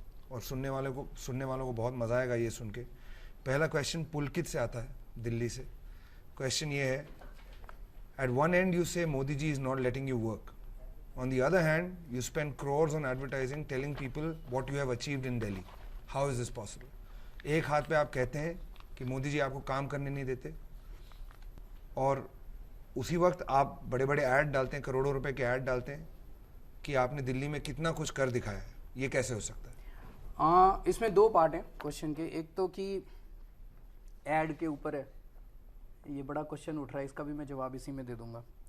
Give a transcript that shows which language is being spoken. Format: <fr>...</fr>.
<hi>और सुनने वालों को बहुत मज़ा आएगा ये सुन के। पहला क्वेश्चन पुलकित से आता है दिल्ली से। क्वेश्चन ये है,</hi> <en>At one end you say Modi ji is not letting you work, on the other hand you spend crores on advertising telling people what you have achieved in Delhi. How is this possible?</en> <hi>एक हाथ पे आप कहते हैं कि मोदी जी आपको काम करने नहीं देते, और उसी वक्त आप बड़े बड़े ऐड डालते हैं, करोड़ों रुपए के ऐड डालते हैं कि आपने दिल्ली में कितना कुछ कर दिखाया है। ये कैसे हो सकता है? इसमें दो पार्ट हैं क्वेश्चन के। एक तो कि ऐड के ऊपर है, ये बड़ा क्वेश्चन उठ रहा है, इसका भी मैं जवाब इसी में दे दूंगा।</hi>